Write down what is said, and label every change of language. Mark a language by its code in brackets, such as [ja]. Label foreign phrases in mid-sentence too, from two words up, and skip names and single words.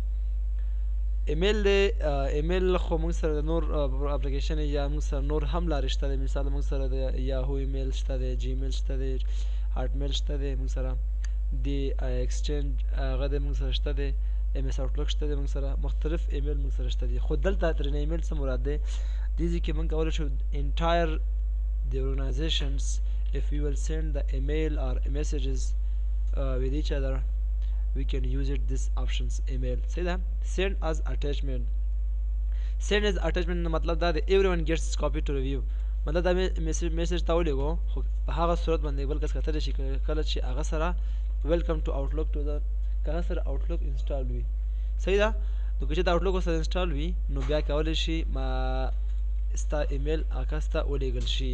[ps] ایمیل خو موږ سره د نور اپلیکیشن یا موږ سره نور هم لارې شته دی. مثال موږ سره د یاهو ایمیل شته دی، جیمیل شته دی، هاټ میل شته دی، موږ سره دی ایکسچینج هغه دی موږ سره شته دی، ایم ایس آوټلک شته دی موږ سره، مختلف ایمیل موږ سره شته دي. خو دلته ترېنه ایمیل څه مراد دی؟ دې ځای کې موږ کولی شو [en] انټایر the organizations if we will send the email or messages with each other we can use it this options email. say that send as attachment. send as attachment [ps] مطلب دا دی [en] everyone gets copy to review. [ps] مطلب دا میسج ته ولیږو خو په هغه صورت باندې بل کس کتلی شي کله چې هغه سره [en] welcome to Outlook to [ps] د که هغه سره آوټلک انسټال وي. صحیح ده؟ نو که چې د آوټلک ورسره انسټال وي نو بیا کولی شي ستا ایمیل هغه کس ته ولیږل شي.